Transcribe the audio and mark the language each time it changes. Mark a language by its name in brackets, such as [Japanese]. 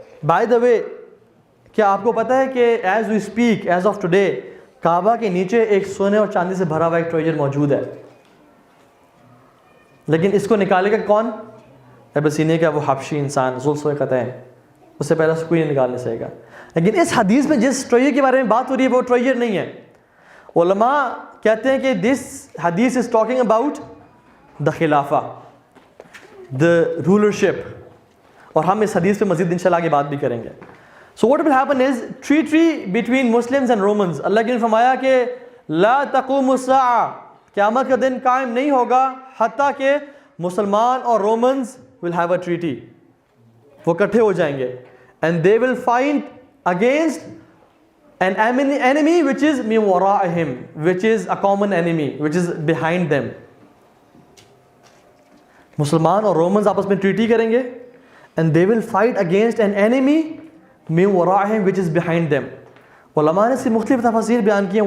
[English] By the way, [Urdu] کیا آپ کو پتہ ہے کہ [English] as we speak, as of today, [Urdu] کعبہ کے نیچے ایک سونے اور چاندی سے بھرا ہوا ایک ٹریجر موجود ہے, لیکن اس کو نکالے گا کون؟ ابسینے کا وہ حبشی انسان ذوالقطعین, اس سے پہلے سے کوئی نہیں نکالنے سکے گا. لیکن اس حدیث میں جس ٹریجر کے بارے میں بات ہو رہی ہے وہ ٹریجر نہیں ہے. علماء کہتے ہیں کہ [English] this hadith is talking about the khilafah, the rulership, [Urdu] اور ہم اس حدیث پہ مزید انشاءاللہ آگے بات بھی کریں گے. [English] So what will happen is treaty between Muslims and Romans. [Urdu] اللہ نے فرمایا کہ [Arabic] لا تقوم الساعة, [Urdu] قیامت کا دن قائم نہیں ہوگا حتیٰ کہ مسلمان اور Romans [English] will have a treaty. [Urdu] وہ کٹھے ہو جائیں گے [English] and they will fight against an enemy which is [Arabic] min wara'ihim, [English] which is a common enemy, which is behind them. [Urdu] مسلمان اور رومنز آپس میں ٹریٹی کریں گے [English] and they will fight against an enemy [Arabic] min wara'ihim [English] which is behind them. [Urdu] علماء نے اس کی مختلف تفاسیر بیان کی ہیں.